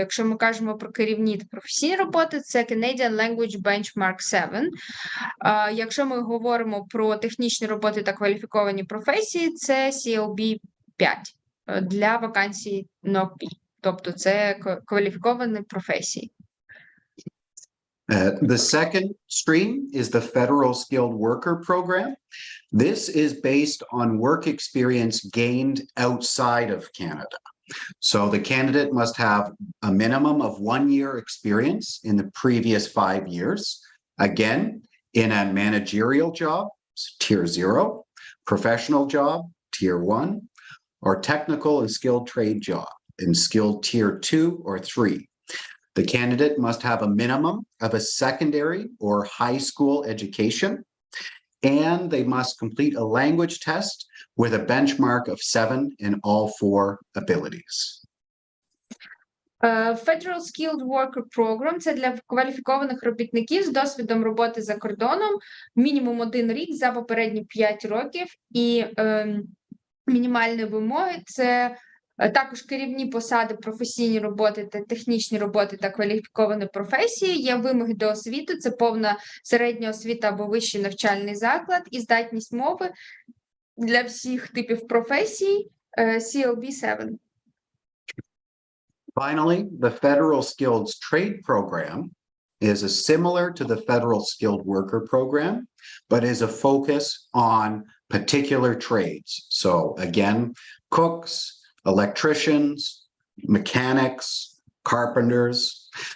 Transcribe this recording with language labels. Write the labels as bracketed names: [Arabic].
[Ukrainian] Якщо ми кажемо про керівні та професійні роботи, це Canadian Language Benchmark 7. Якщо ми говоримо про технічні роботи та кваліфіковані професії, це CLB 5 для вакансій NOP, тобто це кваліфіковані професії. [English] The second stream is the Federal Skilled Worker Program. This is based on work experience gained outside of Canada. So the candidate must have a minimum of 1 year experience in the previous 5 years. Again, in a managerial job, tier 0, professional job, tier 1, or technical and skilled trade job in skilled tier 2 or 3. The candidate must have a minimum of a secondary or high school education, and they must complete a language test with a benchmark of 7 in all 4 abilities. [Ukrainian] Federal Skilled Worker Program – це для кваліфікованих робітників з досвідом роботи за кордоном, мінімум 1 рік за попередні 5 років, і мінімальні вимоги – це також керівні посади, професійні роботи та технічні роботи та кваліфіковані професії. Є вимоги до освіти, це повна середня освіта або вищий навчальний заклад і здатність мови для всіх типів професій CLB 7. [English] Finally, the Federal Skilled Trade Program is similar to the Federal Skilled Worker Program, but is a focus on particular trades. So again, cooks, electricians, mechanics, carpenters.